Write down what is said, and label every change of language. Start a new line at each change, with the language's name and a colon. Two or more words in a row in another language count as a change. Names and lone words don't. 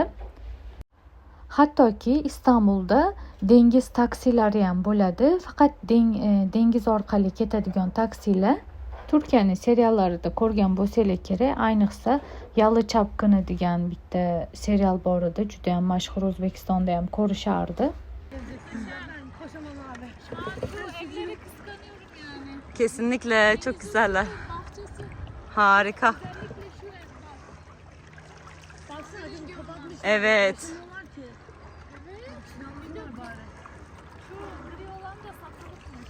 Uzbek: Hattoki Istanbulda dengiz taksilari ham bo'ladi. Faqat dengiz orqali ketadigan taksilar Turkiyaning seriallarida ko'rgan bo'lsanglar kerak. Ayniqsa Yalı Chapkini degan bitta serial bor edi. Juda ham mashhur, O'zbekistonda ham ko'rishardi.
Turkish: Koşamam abi. Evleri kıskanıyorum yani. Kesinlikle çok güzeller. Bahçesi Harika. özellikle şu ev bak. Baksana dedim kapatmış. Evet. Diyorlar ki. Evet. Sinanlar bari. Şu gri olan da satılıkmış.